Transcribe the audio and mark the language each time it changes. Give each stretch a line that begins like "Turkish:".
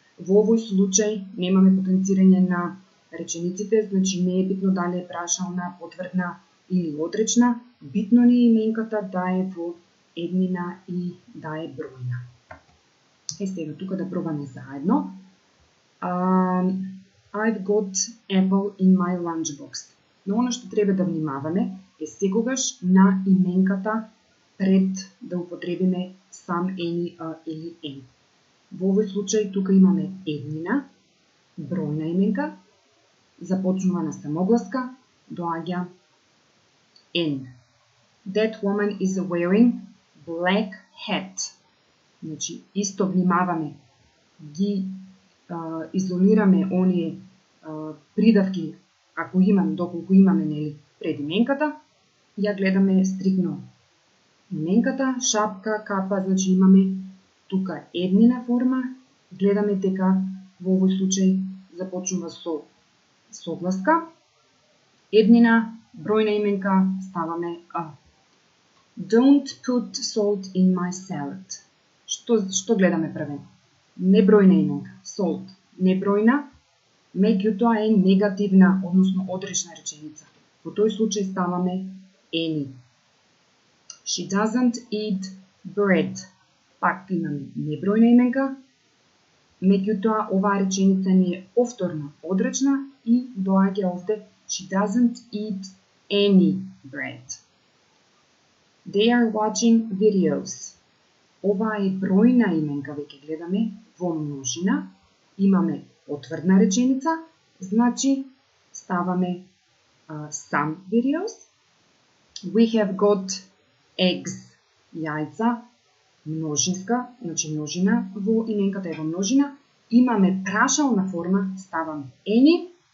Macedonian: Во овој случај немаме потенцирање на речениците, значи не е битно дали е прашална, потврдна или отречна, битно ни е именката да е во еднина и да е бројна. Сега тука да пробаме заедно.
English: I've got apple in my lunchbox.
Macedonian: Но оно што треба да внимаваме е секогаш на именката пред да употребиме сам any, a или n. Во овој случај тука имаме еднина, бројна именка, започнува на самогласка, доаѓа n.
English: That woman is wearing black hat.
Macedonian: Значи, исто внимаваме, ги изолираме оние придавки, ако имаме, доколку имаме нели пред именката, ја гледаме стрикно именката, шапка, капа, значи имаме тука еднина форма, гледаме дека во овој случај започнува со согласка, еднина, бројна именка, ставаме а.
English: Don't put salt in my salad.
Macedonian: Што гледаме првен? Небројна именка, salt, небројна, меѓутоа е негативна, односно отречна реченица. Во тој случај ставаме any.
English: She doesn't eat bread.
Macedonian: Пак имаме небројна именка, меѓутоа оваа реченица не е повторна, одречна и доаѓа овде
English: she doesn't eat any bread. They are watching videos.
Macedonian: Ова е бројна именка, веќе гледаме во множина, имаме потврдна реченица, значи ставаме
English: some videos. We have got eggs,
Macedonian: јајца, множинска, значи множина, во именката е во множина, имаме прашална форма, ставаме any.